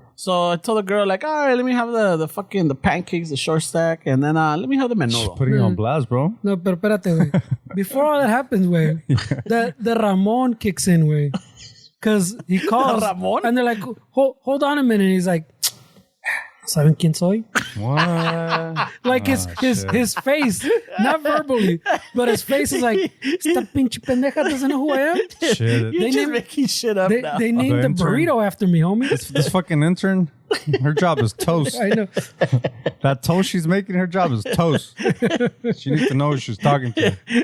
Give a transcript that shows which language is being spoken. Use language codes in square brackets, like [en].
[en] So I told the girl, like, all right, let me have the pancakes, the short stack, and then let me have the menudo. Putting on blast, bro. [es] No, pero espérate, güey. [en] Before all that happens, güey, the Ramon kicks in, güey. Because he calls, Ramon? and they're like, hold on a minute. And he's like, [es] ¿saben quién soy? [en] What? Like his face, not verbally, but his face is like, [es] esta pinche pendeja [en] doesn't know who I am. Shit. You're just making shit up now. They named the burrito after me, homie. This fucking intern, her job is toast. I know. That toast she's making, her job is toast. She needs to know who she's talking to.